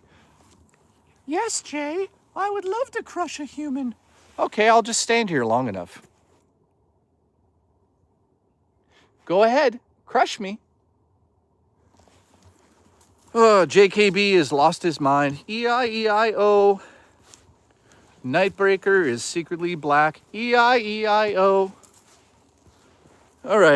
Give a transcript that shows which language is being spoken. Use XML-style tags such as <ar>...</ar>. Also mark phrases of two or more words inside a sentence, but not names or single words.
<en>Yes, Jay. I would love to crush a human. Okay, I'll just stand here long enough. Go ahead. Crush me. Oh, JKB has lost his mind. E-I-E-I-O. Nightbreaker is secretly black. E-I-E-I-O. All right.</en>